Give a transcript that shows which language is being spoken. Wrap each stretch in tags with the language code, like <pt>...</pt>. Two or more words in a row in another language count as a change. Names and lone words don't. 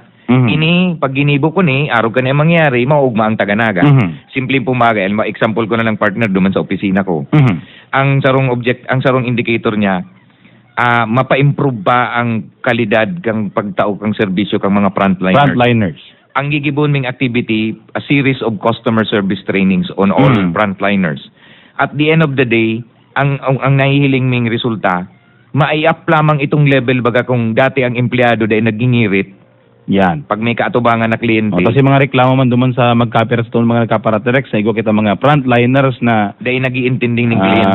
<bik>Ini, pag ginibo ko ni, araw ka na mangyari, maugma ang taga-Naga. Simpleng pumagay. Example ko na lang partner duman sa opisina ko. Ang sarong indicator niya, mapa-improve ba ang kalidad kang pagtao kang serbisyo kang mga frontliners? Ang gigibon ming activity,</bik> <en>a series of customer service trainings on all frontliners. At the end of the day,</en> <bik>ang nahihiling ming resulta, mai-up lamang itong level baga kung dati ang empleyado dahil nagingirit, Yan. Pag may kaatubangan na kliyente, O, tapos yung mga reklamo man duman sa magkaperas mga nagkaparaterex, na igo kita mga frontliners na dahil nagiintinding ng kliyente.</bik>